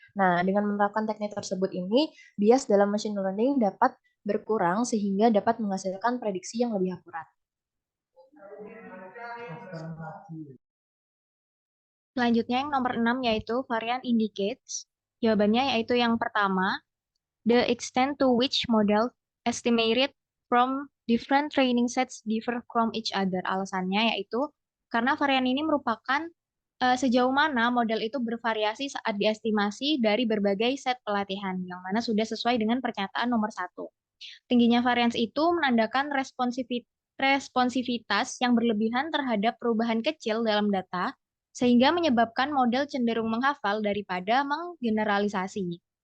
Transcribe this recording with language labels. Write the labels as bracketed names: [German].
[Indonesian] Nah, dengan menerapkan teknik tersebut ini, bias dalam machine learning dapat berkurang sehingga dapat menghasilkan prediksi yang lebih akurat. Selanjutnya yang nomor 6 yaitu varian indicates. [English] Jawabannya yaitu yang pertama, the extent to which model estimated from different training sets differ from each other. [Indonesian] Alasannya yaitu karena varian ini merupakan sejauh mana model itu bervariasi saat diestimasi dari berbagai set pelatihan, yang mana sudah sesuai dengan pernyataan nomor 1. Tingginya varians itu menandakan responsivitas yang berlebihan terhadap perubahan kecil dalam data, sehingga menyebabkan model cenderung menghafal daripada menggeneralisasi.